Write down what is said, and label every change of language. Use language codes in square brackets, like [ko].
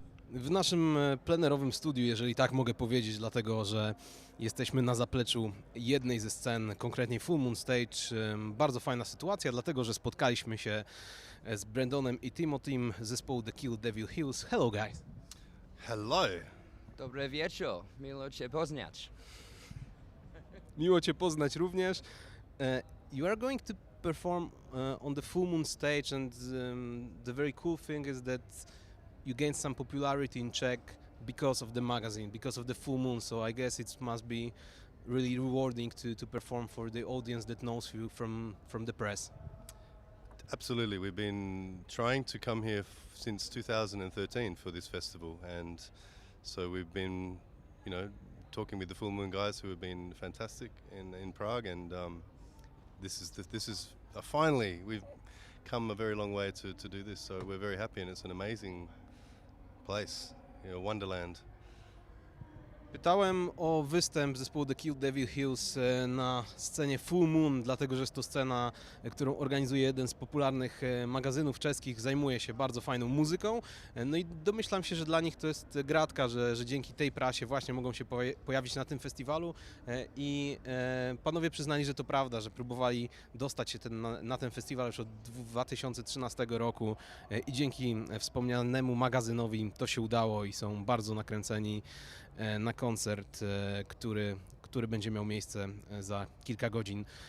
[pl] W naszym plenerowym studiu, jeżeli tak mogę powiedzieć, dlatego że jesteśmy na zapleczu jednej ze scen, konkretnie Full Moon Stage. Bardzo fajna sytuacja, dlatego że spotkaliśmy się z Brandonem i Timothym z zespołu The Kill Devil Hills. [en] Hello guys! Hello. [pl] Dobry wieczór, miło Cię poznać. Miło Cię poznać również. [en] You are going to perform on the Full Moon Stage, and the very cool thing is that you gained some popularity in Czech because of the magazine, because of the Full Moon. So I guess it must be really rewarding to perform for the audience that knows you from the press. Absolutely. We've been trying to come here since 2013 for this festival, and so we've been, talking with the Full Moon guys who have been fantastic in Prague, and this is finally we've come a very long way to do this. So we're very happy, and it's an amazing place, wonderland. [pl] Pytałem o występ zespołu The Kill Devil Hills na scenie Full Moon, dlatego że jest to scena, którą organizuje jeden z popularnych magazynów czeskich, Zajmuje się bardzo fajną muzyką. No i domyślam się, że dla nich to jest gratka, że dzięki tej prasie właśnie mogą się pojawić na tym festiwalu i panowie przyznali, że to prawda, że próbowali dostać się na ten festiwal już od 2013 roku i dzięki wspomnianemu magazynowi to się udało i są bardzo nakręceni na koncert, który będzie miał miejsce za kilka godzin.